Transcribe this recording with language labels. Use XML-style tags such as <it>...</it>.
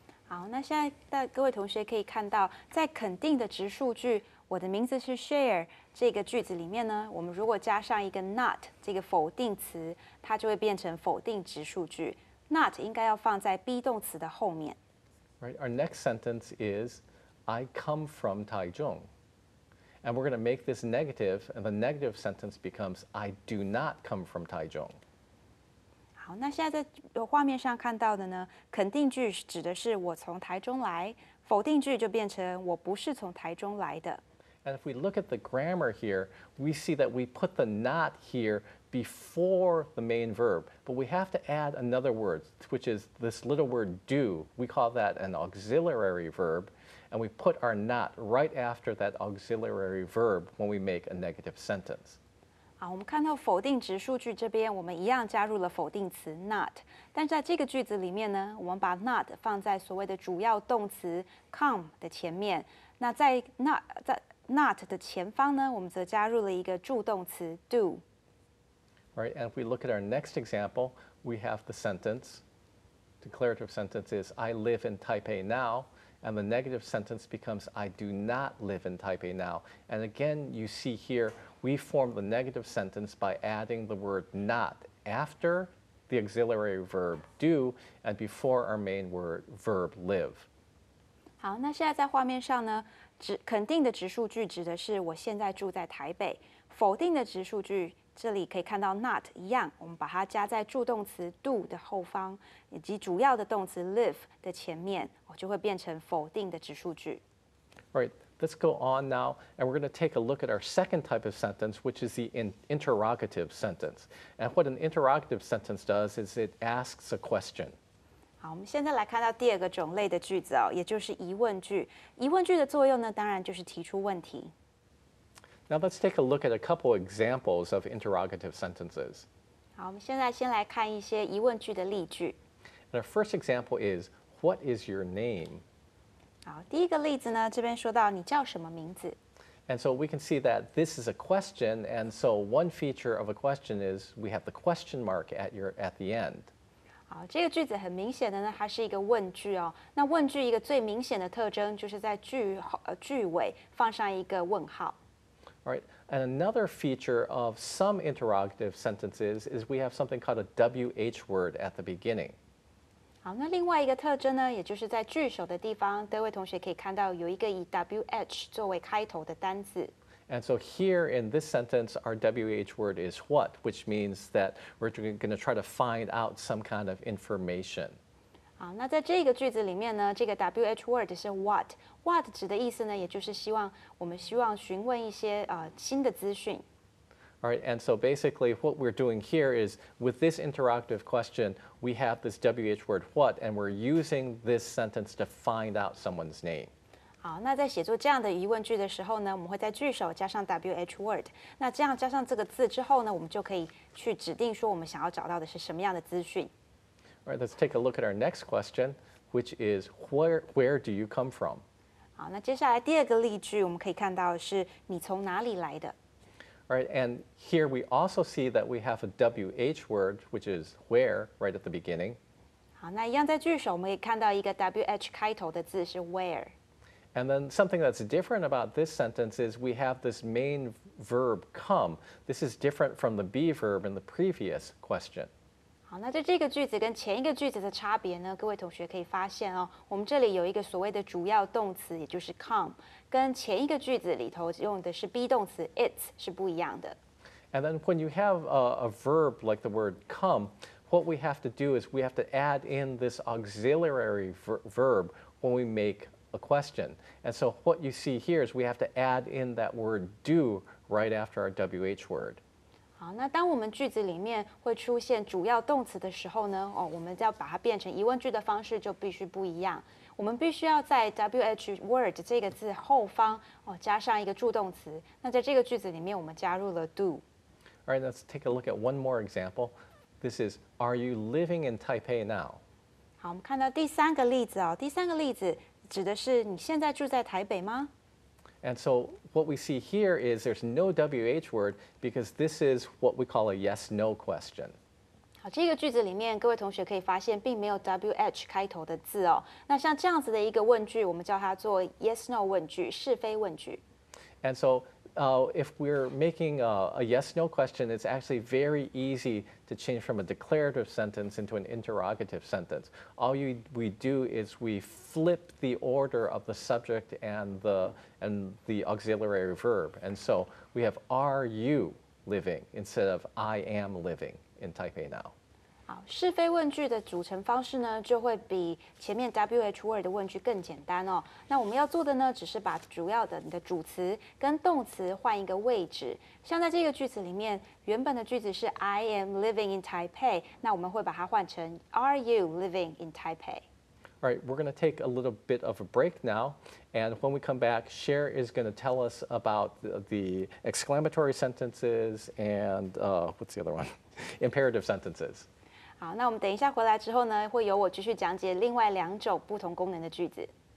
<zh>好，那现在各位同学可以看到，在肯定的直述句“我的名字是 Cher” 这个句子里面呢，我们如果加上一个 not 这个否定词，它就会变成否定直述句。 not 应该要放在 be 动词的后面。</zh> <en>Right, our next sentence is, "I come from Taichung." And we're going to make this negative, and the negative sentence becomes, "I do not come from Taichung."</en> <zh>好，那现在在画面上看到的呢，肯定句指的是我从台中来，否定句就变成我不是从台中来的。</zh> <en>And if we look at the grammar here, we see that we put the not here before the main verb, but we have to add another word, which is this little word do. We call that an auxiliary verb, and we put our not right after that auxiliary verb when we make a negative sentence.</en> <zh>好，我们看到否定直述句这边，我们一样加入了否定词 not， 但在这个句子里面呢，我们把 not 放在所谓的主要动词 come 的前面。那在 not 的前方呢，我们则加入了一个助动词 do。</zh> <en>Right, and if we look at our next example, we have the sentence. Declarative sentence is, "I live in Taipei now." And the negative sentence becomes, "I do not live in Taipei now." And again, you see here, we form the negative sentence by adding the word not after the auxiliary verb do and before our main verb live.</en> <zh>好，那现在在画面上呢，肯定的直述句指的是我现在住在台北，否定的直述句这里可以看到 not 一样，我们把它加在助动词 do 的后方，以及主要的动词 live 的前面，就会变成否定的直述句。</zh> <en>Right, let's go on now, and we're going to take a look at our second type of sentence, which is the interrogative sentence. And what an interrogative sentence does is it asks a question.</en> <zh>好，我们现在来看到第二个种类的句子哦，也就是疑问句。疑问句的作用呢，当然就是提出问题。</zh> <en>Now let's take a look at a couple examples of interrogative sentences.</en> <zh>好，我们现在先来看一些疑问句的例句。</zh> <en>And our first example is, what is your name?</en> <zh>好，第一个例子呢，这边说到你叫什么名字？</zh> <en>And so we can see that this is a question, and so one feature of a question is we have the question mark at the end.</en> <zh>好，这个句子很明显的呢，它是一个问句哦。那问句一个最明显的特征就是在句尾放上一个问号。</zh> <en>All right. And another feature of some interrogative sentences is we have something called a WH word at the beginning.</en> <zh>好，那另外一个特征呢，也就是在句首的地方，各位同学可以看到有一个以 WH 作为开头的单字。</zh> <en>And so here in this sentence, our WH word is what, which means that we're going to try to find out some kind of information.</en> <zh>好，那在这个句子里面呢，这个 WH word 是 what 指的意思呢，也就是我们希望询问一些新的资讯。</zh> <en>All right, and so basically what we're doing here is with this interrogative question, we have this WH word what, and we're using this sentence to find out someone's name.</en> <zh>好，那在写作这样的疑问句的时候呢，我们会在句首加上 WH word。那这样加上这个字之后呢，我们就可以去指定说我们想要找到的是什么样的资讯。</zh> <en>All right, let's take a look at our next question, which is where do you come from?</en> <zh>好，那接下来第二个例句，我们可以看到的是你从哪里来的。</zh> <en>All right, and here we also see that we have a WH word, which is where, right at the beginning.</en> <zh>好，那一样在句首，我们可以看到一个 WH 开头的字是 where。</zh> <en>And then something that's different about this sentence is we have this main verb come. This is different from the be verb in the previous question.</en> <zh>好，那在这个句子跟前一个句子的差别呢，各位同学可以发现哦，我们这里有一个所谓的主要动词，也就是 come， 跟前一个句子里头用的是 be 动词 it 是不一样的。</zh> <en>And then when you have a verb like the word come, what we have to do is we have to add in this auxiliary verb when we make a question. And so what you see here is we have to add in that word do right after our WH word.</en> <zh>好，那当我们句子里面会出现主要动词的时候呢，我们要把它变成疑问句的方式就必须不一样。我们必须要在 WH word 这个字后方加上一个助动词。那在这个句子里面，我们加入了 do。</zh> <en>All right, let's take a look at one more example. This is, are you living in Taipei now?</en> <zh>好，我们看到第三个例子哦。第三个例子指的是你现在住在台北吗？</zh> <en>And so what we see here is there's no WH word because this is what we call a yes/no question.</en> <zh>好，这个句子里面，各位同学可以发现并没有 WH 开头的字哦。那像这样子的一个问句，我们叫它做 yes/no 问句，是非问句。</zh> <en>And so if we're making a yes/no question, it's actually very easy to change from a declarative sentence into an interrogative sentence. All we do is we flip the order of the subject and the auxiliary verb. And so we have are you living instead of I am living in Taipei now.</en> <zh>好，是非问句的组成方式呢，就会比前面 WH word 的问句更简单哦。那我们要做的呢，只是把主要的你的主词跟动词换一个位置。像在这个句子里面，原本的句子是</zh> <en>I am living in Taipei，</en> <zh>那我们会把它换成</zh> <en>Are you living in Taipei？ All right, we're going to take a little bit of a break now. And when we come back, Cher is going to tell us about the exclamatory sentences and what's the other one? Imperative sentences.</en> <zh>好，那我们等一下回来之后呢，会由我继续讲解另外两种不同功能的句子。</zh>